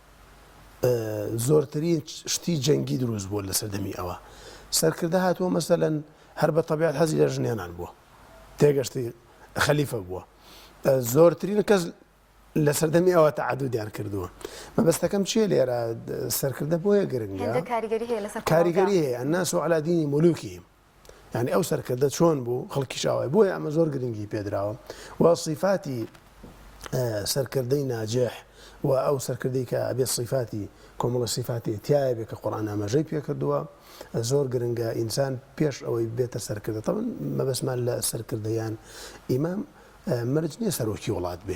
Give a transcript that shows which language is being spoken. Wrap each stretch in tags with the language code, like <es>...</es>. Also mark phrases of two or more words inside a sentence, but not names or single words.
<ckb>زۆرترین شتی جەنگی دروست بووە لە سەردەمی ئەوە سەرکردە هاتووە مەسەلەن هەر بە تەبیعەت حەزی لە ژنێنان بووە تێگەشتی خەلیفە بووە زۆرترین کەس لە سەردەمی ئەوە تەعەدودیان کردووە مەبەستەکەم چییە لێرە سەرکردە بۆیە گرنگە کاریگەری هەیە</ckb> <ar>الناس على دين ملوكهم</ar> <ckb>يعني ئەو سەرکردە چۆن بوو خەڵکی شاوای بۆیە ئەمە زۆر گرنگی پێدراوە و صفاتی سەرکردەی ناجح و ئەو سەرکردەی کە ئەبێت صفاتی کۆمەڵە صفاتی تایە بێت کە قورئان ئاماژەی پێ کردووە زۆر گرنگە ئینسان پێش ئەوەی بێتە سەرکردە تەمەن مەبەستمان لە سەرکردەیان ئیمام مەرج نییە سەرۆکی وڵات بێ</ckb>